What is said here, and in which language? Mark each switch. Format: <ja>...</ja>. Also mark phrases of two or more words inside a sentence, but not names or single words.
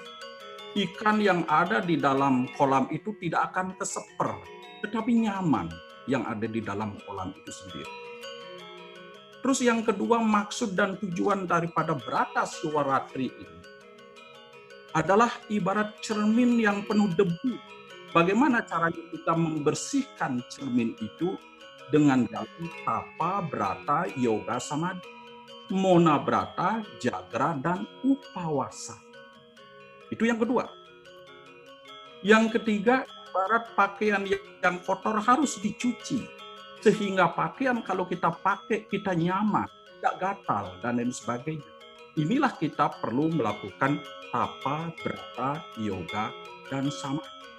<id>Ikan yang ada di dalam kolam itu tidak akan keseper, tetapi nyaman yang ada di dalam kolam itu sendiri. Terus yang kedua, maksud dan tujuan daripada Brata Siwaratri ini adalah ibarat cermin yang penuh debu. Bagaimana caranya kita membersihkan cermin itu? Dengan dalam tapa, brata, yoga, samadhi, mona brata, jagra, dan upawasa. Itu yang kedua. Yang ketiga, ibarat pakaian yang kotor harus dicuci. Sehingga pakaian kalau kita pakai, kita nyaman, tidak gatal, dan lain sebagainya. Inilah kita perlu melakukan tapa, brata, yoga, dan samadhi.</id>